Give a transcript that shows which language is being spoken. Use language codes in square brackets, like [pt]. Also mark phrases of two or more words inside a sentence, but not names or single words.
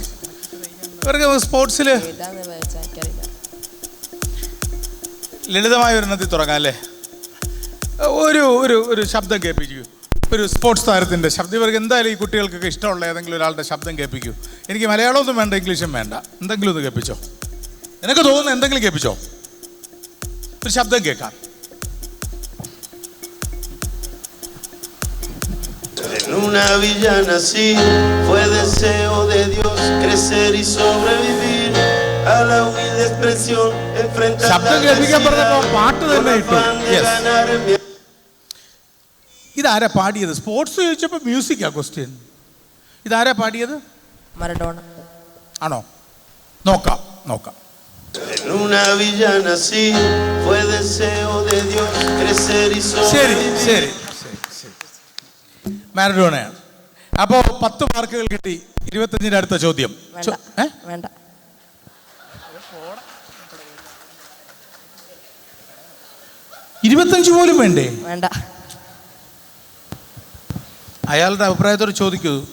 [ml] ഇവർക്ക് സ്പോർട്സിൽ ലളിതമായ ഒരെണ്ണത്തിൽ തുടങ്ങാം അല്ലേ? ഒരു ശബ്ദം കേൾപ്പിക്കൂ. ഒരു സ്പോർട്സ് താരത്തിൻ്റെ ശബ്ദം. ഇവർക്ക് എന്തായാലും ഈ കുട്ടികൾക്കൊക്കെ ഇഷ്ടമുള്ള ഏതെങ്കിലും ഒരാളുടെ ശബ്ദം കേൾപ്പിക്കൂ. എനിക്ക് മലയാളമൊന്നും വേണ്ട, ഇംഗ്ലീഷും വേണ്ട. എന്തെങ്കിലും ഒന്ന് കേൾപ്പിച്ചോ. നിനക്ക് തോന്നുന്നു എന്തെങ്കിലും കേൾപ്പിച്ചോ. ഒരു ശബ്ദം കേൾക്കാം. [es] En una villa nací, fue deseo de Dios crecer y sobrevivir a la humilde expresión enfrentar [ml] ശബ്ദം കേൾപ്പിക്കാൻ പറഞ്ഞപ്പോൾ പാട്ട് തന്നെ ഇട്ടു. ഇതാരാ പാടിയത്? സ്പോർട്സ് ചോദിച്ചപ്പോൾ [en] music question. [ml] ഇതാരാ പാടിയത്? മറഡോണ ആണോ? നോക്കാം. [es] En una villa nací, fue deseo de Dios crecer y sobrevivir. [ml] ശരി. മാരഡോണയാണ്. അപ്പോൾ 10 മാർക്കുകൾ കിട്ടി. 25ന്റെ അടുത്ത ചോദ്യം. വേണ്ട. 25 പോലും വേണ്ടേ? വേണ്ട. അയാളുടെ അഭിപ്രായത്തോട് ചോദിക്കൂ.